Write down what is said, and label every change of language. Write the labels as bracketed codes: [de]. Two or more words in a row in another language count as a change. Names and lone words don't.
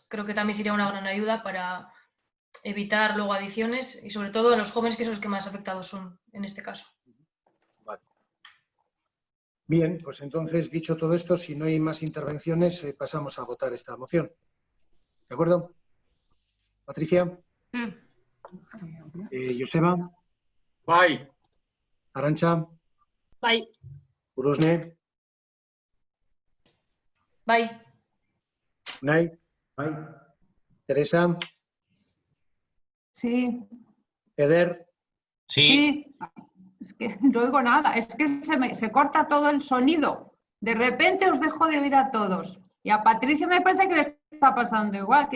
[es] Creo que también sería una gran ayuda para evitar luego adicciones y sobre todo a los jóvenes, que son los que más afectados son en este caso. Vale. Bien, pues entonces, dicho todo esto, si no hay más intervenciones, pasamos a votar esta moción. ¿De acuerdo? Patricia. Sí. Joseba. [eu] Bai. Arantxa. Bai. Urusne. Bai. Unai. Bai. Teresa. [es] Sí. Eder. Sí. Es que no oigo nada. Es que se corta todo el sonido. De repente os dejo de oír a todos. Y a Patricia me parece que le está pasando igual.